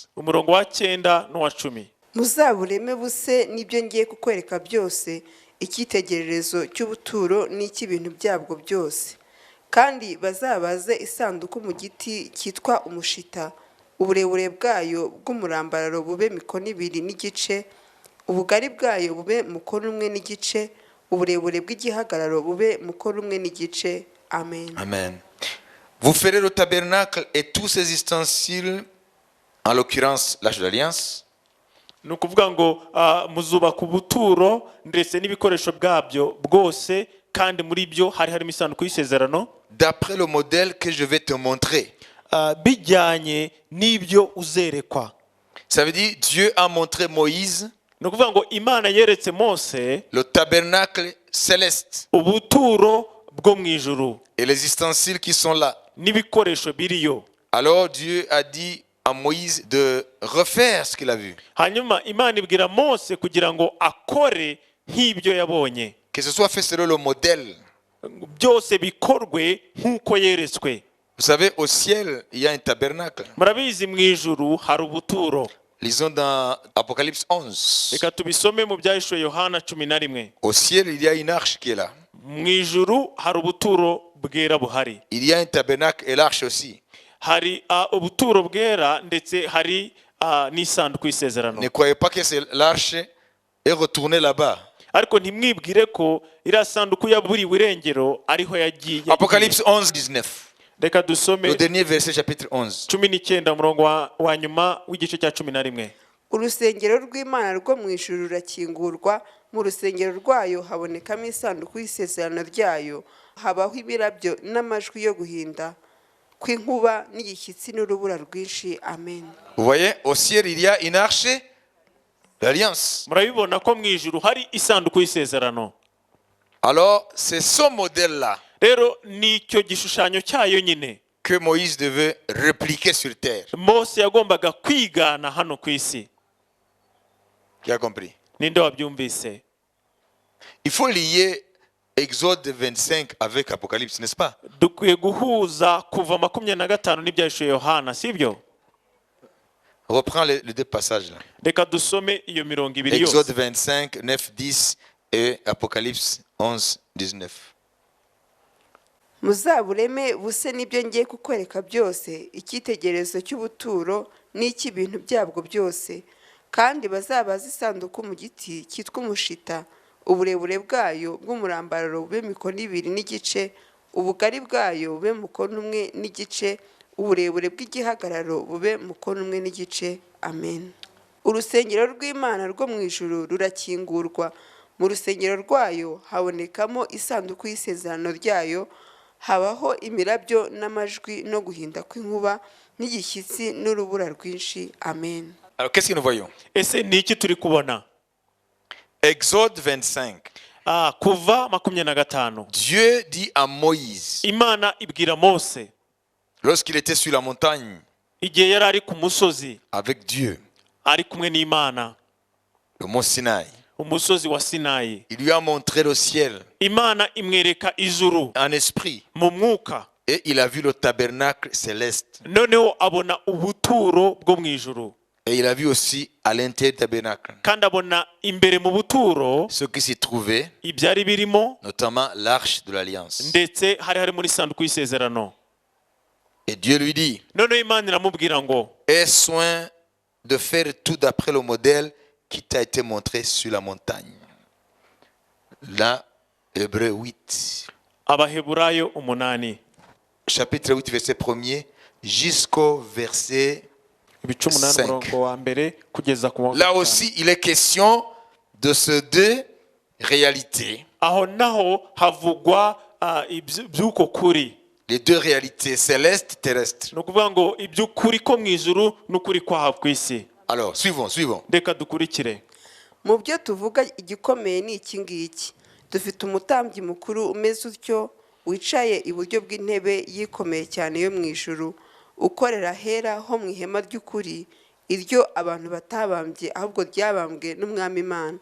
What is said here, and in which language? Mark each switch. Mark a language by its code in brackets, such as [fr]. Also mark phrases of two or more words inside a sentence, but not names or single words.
[rw] umurongo wa 9 n'uwa 10. Muzabureme buse n'ibyo ngiye kukwereka byose, icyitegererezo cy'ubuturo n'icy'ibintu byabwo byose. Kandi bazabaze isanduku mu giti cyitwa umushita, uburebure bwayo bw'umurambararo bube mikono 2 n'igice, ubugari bwayo bube mukono 1 n'igice, uburebure bw'igihagararo bube mukono 1 n'igice. Amen. Amen. [fr] Vous ferez le tabernacle et tous ses ustensiles, en l'occurrence l'arche de l'alliance, [rw] Ni ukuvuga ngo muzubaka ubuturo ndetse n'ibikoresho bwabyo bwose, kandi muri byo hari harimo isanduku y'isezerano [fr] d'après le modèle que je vais te montrer. [rw] bijyanye n'ibyo uzerekwa. [fr] Ça veut dire Dieu a montré Moïse [rw] Ni ukuvuga ngo Imana yeretse Mose [fr] le tabernacle céleste [rw] ubuturo bwo mu ijuru [fr] et les ustensiles qui sont là. [rw] n'ibikoresho biriyo. [fr] Alors Dieu a dit à Moïse de refaire ce qu'il a vu. [rw] Hanyuma Imana ibwira Mose kugira ngo akore nk'ibyo yabonye, [fr] Que ce soit fait selon le modèle. [rw] byose bikorwe nk'uko yeretswe. [fr] Vous savez, au ciel, il y a un tabernacle. [rw] Murabizi mu ijuru hari ubuturo. [fr] Lisons dans Apocalypse 11. [rw] Reka tubisome mu byahishuwe Yohana 11. [fr] Au ciel, il y a une arche qui est là. [rw] Mu ijuru hari ubuturo bwera buhari. [fr] Il y a un tabernacle et l'arche aussi. [rw] Hari ubuturo bwera ndetse hari n'isanduku y'isezerano. [fr] Ne croyez pas que l'arche est retournée là-bas. [rw] Ariko ntimwibwire ko iriya sanduku yaburiwe irengero ariho yagiye. [fr] Apocalypse 11, 19. [rw] Reka dusome [fr] Le dernier verset, chapitre 11. [rw] 19 umurongo wa nyuma w'igice cya 11. Urusengero rw'Imana rwo mu ijuru rurakingurwa, mu rusengero rwayo habonekamo isanduku y'isezerano ryayo, habaho ibirabyo n'amajwi yo guhinda kw'inkuba n'igishyitsi n'urubura rwinshi. Amen. [fr] Vous voyez, au ciel, il y a une arche d'alliance. [rw] Murabibona ko mu ijuru hari isanduku y'isezerano. [fr] Alors, c'est ce modèle-là [rw] Rero nicyo gishushanyo cyayo nyine [fr] que Moïse devait répliquer sur terre. [rw] Mose yagombaga kwigana hano ku isi. [fr] Qui a compris? [rw] Ninde wabyumvise? [fr] Il faut lier Exode 25 avec Apocalypse, n'est-ce pas? [rw] Dukwiye guhuza kuva 25 n'ibyahishuwe Yohana, sibyo? [fr] Reprends les deux passages là. [rw] Reka dusome iyo mirongo ibiri [fr] Exode [rw] yose. [fr] 25, 9, 10 et Apocalypse 11, 19. [rw] Muzabureme buse n'ibyo ngiye kukwereka byose, icyitegererezo cy'ubuturo n'icy'ibintu byabwo byose. Kandi bazabaza isanduku mu giti cyitwa umushita, uburebure bwayo bw'umurambararo bube mikono 2 n'igice, ubugari bwayo bube mukono 1 n'igice, uburebure bw'igihagararo bube mukono 1 n'igice. Amen. Urusengero rw'Imana rwo mu ijuru rurakingurwa, mu rusengero rwayo habonekamo isanduku y'isezerano ryayo, habaho imirabyo n'amajwi no guhinda kw'inkuba n'igishyitsi n'urubura rwinshi. Amen. [fr] Alors, qu'est-ce que nous voyons? [rw] ese ni iki turi kubona? [fr] Exode 25. [rw] Kuva 25. [fr] Dieu dit à Moïse, [rw] Imana ibwira Mose [fr] lorsqu'il était sur la montagne [rw] igihe yari ari ku musozi [fr] avec Dieu, [rw] ari kumwe n'Imana, [fr] le mont Sinaï, [rw] umusozi wa Sinayi. [fr] il lui a montré le ciel [rw] Imana imwereka ijuru [fr] en esprit [rw] mu mwuka, [fr] et il a vu le tabernacle céleste. [rw] noneho abona ubuturo bwo mu ijuru, [fr] Et il a vu aussi à l'intérieur du tabernacle [rw] kandi abona imbere mu buturo [fr] ce qui s'y trouvait, [rw] ibyari birimo, [fr] notamment l'arche de l'alliance. [rw] ndetse hari harimo n'isanduku y'isezerano. [fr] Et Dieu lui dit, [rw] noneho Imana iramubwira ngo [fr] aie soin de faire tout d'après le modèle qui t'a été montré sur la montagne. Là, Hébreux 8, [rw] Abaheburayo 8, [fr] chapitre 8, verset 1er, jusqu'au verset... [rw] ibice 8 5. umurongo wa mbere kugeza ku wa [fr] Là 5. aussi, il est question de ces deux réalités. [rw] Aho naho havugwa iby'uko kuri, [fr] Les deux réalités célestes, terrestres. [rw] ni ukuvuga ngo iby'ukuri ko mu ijuru n'ukuri kwaha ku isi. [fr] Alors, suivons. [rw] Reka dukurikire. Mu byo tuvuga igikomeye ni iki ngiki: dufite umutambyi mukuru umeze utyo, wicaye iburyo bw'intebe yikomeye cyane yo mu ijuru, ukorera hera ho mu ihema ry'ukuri, iryo abantu batabambye ahubwo ryabambwe n'Umwami Imana.